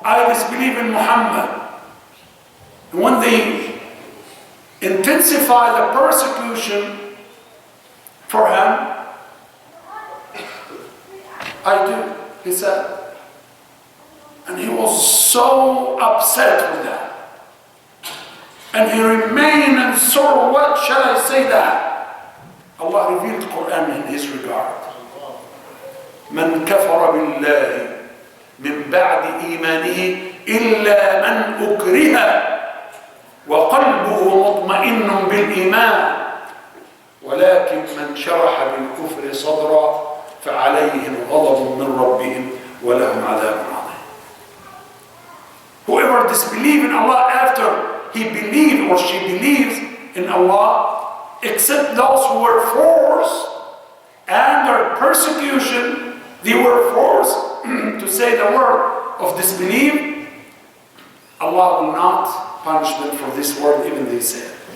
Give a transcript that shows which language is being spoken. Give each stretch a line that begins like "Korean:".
English: I disbelieve in Muhammad. When they intensify the persecution for him, I do, he said. And he was so upset with that. And he remained and so, what shall I say that? Allah revealed the Quran in his regard.
Arabic: من كفر بالله من بعد إيمانه إلا من أكره وقلبه مطمئن بالإيمان ولكن من شرح بالكفر صدرا فعليهم غضب من ربهم ولهم عذاب عظيم.
English: Whoever disbelieves in Allah after he believes or she believes in Allah, except those who were forced under persecution, they were forced to say the word of disbelief, Allah will not punish them for this word even they say.